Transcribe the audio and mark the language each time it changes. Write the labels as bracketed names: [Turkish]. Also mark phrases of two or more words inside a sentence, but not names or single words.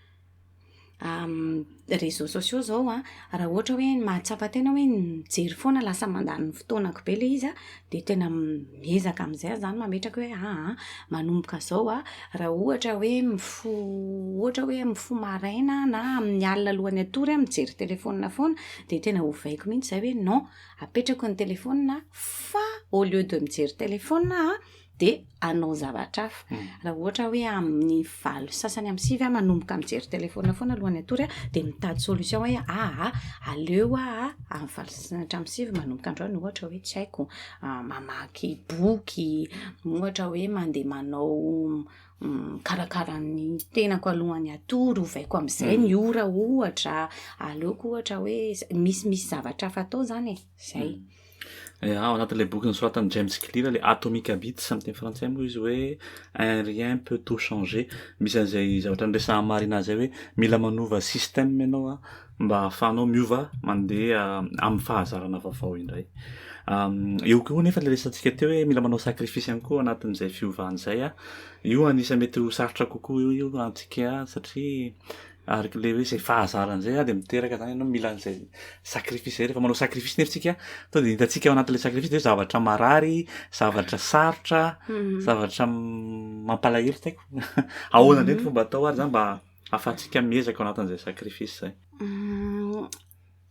[Malagasy] réseaux sociaux zao raha ohatra hoe mahatsapa tena hoe mijery foana lasa mandany ny fotoanako be le izy de tena miezaka amin'izay zany mametraka hoe manomboka zao raha ohatra hoe mifo maraina na amin'ny alina alohan'ny atory mijery telefona foana de tena hovaiko mihitsy zay hoe non apetrako ny telefona fa [French] au lieu de [Malagasy] mijery telefona de anao zavatra hafa raha ohatra hoe amin'ny valo sasany amin'ny sivy manomboka mijery telefona foana alohan'ny atory de mitady solution hoe aleo amin'ny valo sasany hatramin'ny sivy manomboka androany ohatra hoe tsy haiko mamaky boky ohatra hoe mandeha manao karakara ny tenako alohan'ny atory hovaiko amin'izay ny ora ohatra aleoko ohatra hoe misy zavatra hafa atao zany zay ao anatin'ilay boky nosoratan'i James Clear le Atomic Habits amin'ny teny frantsay moa izy hoe un rien peut tout changer misy an'izay zavatra nresahany marina zay hoe mila manova système ianao mba ahafahanao miova mandeha amin'ny fahazarana vaovao indray eo koa nefa le resantsika teo hoe mila manao sacrifice ihany koa anatin'izay fiovana izay io anisa mety ho sarotra kokoa io antsika satria ary le hoe zay fahazarana zay de miteraka zany ianao mila an'izay sacrifice zay rehefa manao sacrifice nefitsika to de hitantsika ao anatin'le sacrifice de zavatra marary zavatra sarotra zavatra mampalahelo taiko ahoana indray ny fomba atao ary zany mba ahafahantsika miezaka ao anatin'izay sacrifice zay